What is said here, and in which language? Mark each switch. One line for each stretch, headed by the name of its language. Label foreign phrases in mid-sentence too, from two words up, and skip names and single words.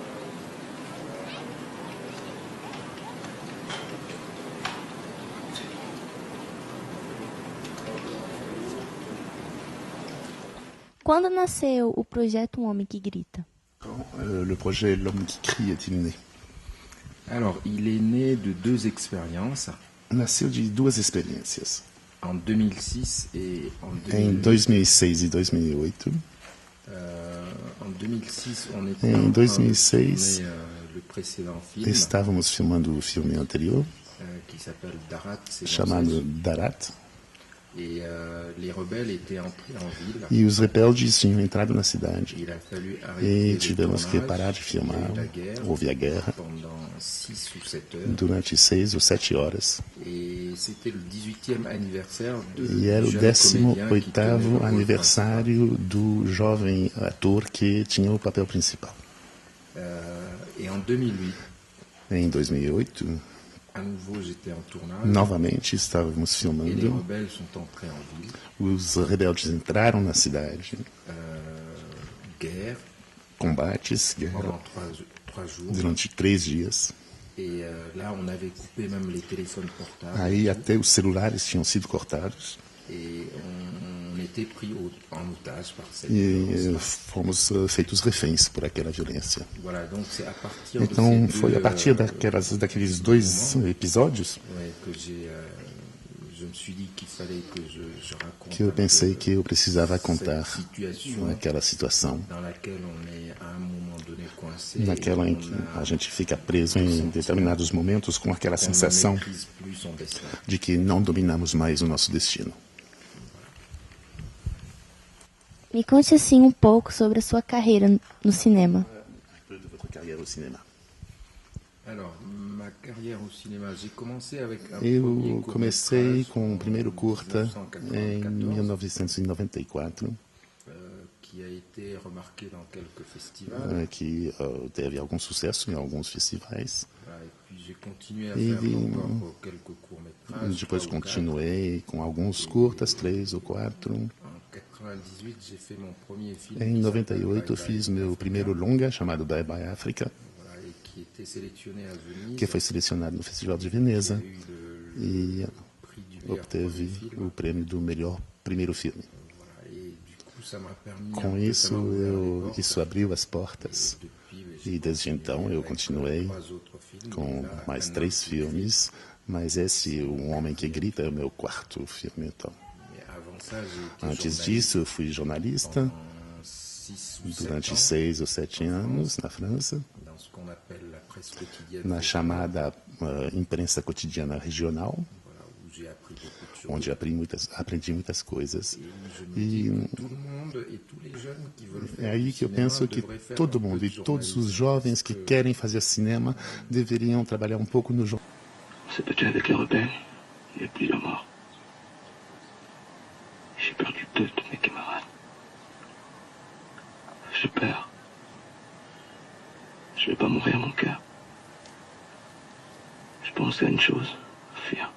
Portuguese: Quando nasceu o projeto Um Homem que Grita?
French: Le projet L'Homme qui crie est-il né? Alors, il est né de deux expériences.
Portuguese: Nasceu de duas experiências.
French: En 2006 et en 2008.
Portuguese: Em 2006 e 2008.
French: En 2006, on était
Portuguese: Em
French: en train de 2006, tourner, le précédent film
Portuguese: estávamos filmando o filme anterior,
French: qui s'appelle Darat. C'est dans
Portuguese: chamado
French: cette- Darat, Et les rebelles étaient entrés en ville.
Portuguese: e os rebeldes tinham entrado na cidade.
French: Il a fallu
Portuguese: E
French: arrêter le
Portuguese: tivemos que
French: tournage.
Portuguese: parar de filmar.
French: Il y a eu la guerre
Portuguese: Houve a guerra
French: pendant 6 ou 7 heures.
Portuguese: durante 6 ou 7 horas.
French: Et c'était le 18e anniversaire de
Portuguese: E era o
French: jeune comédien qui tenait le 18º rôle
Portuguese: aniversário do jovem ator que tinha o papel principal.
French: Et en 2008,
Portuguese: Em 2008,
French: à nouveau, j'étais en tournage.
Portuguese: novamente estávamos
French: Et les
Portuguese: filmando.
French: rebelles sont entrés en ville.
Portuguese: Os rebeldes entraram na cidade.
French: Guerre
Portuguese: Combates, guerra,
French: pendant 3 jours.
Portuguese: durante 3 dias.
French: Et là, on avait coupé même les téléphones portables.
Portuguese: Aí até os celulares tinham sido cortados.
French: Et on était pris en otage par cette
Portuguese: E
French: violence.
Portuguese: fomos feitos reféns por aquela violência.
French: Voilà, donc c'est à partir de
Portuguese: Então
French: ces
Portuguese: foi
French: deux,
Portuguese: a partir daqueles dois episódios
French: ouais, que je me suis dit qu'il fallait que je raconte
Portuguese: que eu
French: un
Portuguese: pensei
French: peu
Portuguese: que eu precisava
French: cette
Portuguese: contar
French: situation
Portuguese: aquela situação,
French: dans laquelle on est à un moment donné coincé.
Portuguese: naquela em
French: et
Portuguese: que
French: on
Portuguese: a gente fica preso em determinados momentos com aquela
French: on ne
Portuguese: sensação
French: maîtrise plus son destin.
Portuguese: de que não dominamos mais o nosso destino. Me conte assim um pouco sobre a sua carreira no cinema.
French: Alors, ma carrière au cinéma, j'ai commencé avec un premier
Portuguese: Eu
French: court-métrage
Portuguese: comecei com
French: en
Portuguese: o primeiro curta em 1994, 1994,
French: qui a été remarqué dans quelques festivals.
Portuguese: que teve algum sucesso em alguns festivais.
French: Voilà, et puis j'ai continué à
Portuguese: E
French: faire encore quelques courts-métrages.
Portuguese: depois 3 ou 4. continuei com alguns curtas, 3 ou 4.
French: En 98, j'ai fait mon premier film.
Portuguese: Em
French: qui
Portuguese: 98 eu
French: s'appelle
Portuguese: fiz Bye Bye meu Africa, primeiro longa, chamado Bye Bye África,
French: voilà, et qui était sélectionné à Venise.
Portuguese: que foi selecionado no Festival de Veneza
French: Il y a eu
Portuguese: e
French: le prix du meilleur
Portuguese: obteve
French: premier film.
Portuguese: o prêmio do melhor primeiro filme.
French: Voilà, et du coup, ça m'a permis
Portuguese: Com
French: un peu,
Portuguese: isso,
French: ça m'a ouvert les portes.
Portuguese: isso abriu as portas.
French: Depuis,
Portuguese: E desde então eu
French: avec
Portuguese: continuei
French: 3 autres films,
Portuguese: com
French: et là,
Portuguese: mais
French: un 3 autre
Portuguese: filmes, mas esse, Um Homem que Grita, é o meu quarto filme. Então.
French: Mais avant ça, j'ai été
Portuguese: Antes
French: journaliste
Portuguese: disso, eu fui jornalista
French: pendant 6 ou 7
Portuguese: durante
French: ans
Portuguese: 6 ou 7 anos na França,
French: dans ce qu'on appelle la presse quotidienne,
Portuguese: na chamada imprensa cotidiana regional,
French: voilà, où j'ai appris beaucoup de choses.
Portuguese: onde aprendi muitas coisas.
French: Et je me dis que tout le monde et tous les jeunes qui veulent
Portuguese: É
French: faire
Portuguese: aí
French: du
Portuguese: que eu
French: cinéma
Portuguese: penso que
French: devraient faire
Portuguese: todo
French: un peu
Portuguese: mundo
French: de
Portuguese: e todos os
French: journalisme,
Portuguese: jovens que
French: parce que
Portuguese: querem fazer cinema deveriam trabalhar um pouco no jornal.
French: On s'est battu avec les rebelles. Il y a plusieurs morts. J'ai perdu 2 de mes camarades. J'ai peur. Je vais pas mourir, mon cœur. Je pense à une chose, fuir.